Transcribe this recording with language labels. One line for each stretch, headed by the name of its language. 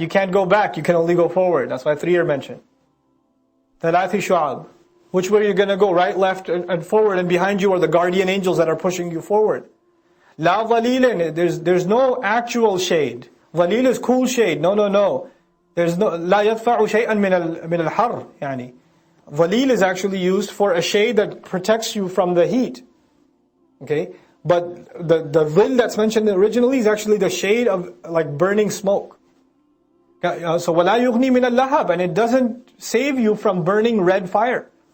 English: You can't go back, you can only go forward. That's why 3 are mentioned.
Arabic: ثَلَاثِ شُعَبٍ.
English: Which way are you going to go? Right, left, and forward, and behind you are the guardian angels that are pushing you forward.
Arabic: لَا ظَلِيلٍ,
English: there's no actual shade. Dhalil is cool shade. No. There's no
Arabic: لا يدفع شيئا من الحر يعني.
English: Dhalil is actually used for a shade that protects you from the heat. Okay? But the dhil that's mentioned originally is actually the shade of like burning smoke. So
Arabic: وَلَا يُغْنِي مِنَ اللَّهَبِ,
English: and it doesn't save you from burning red fire.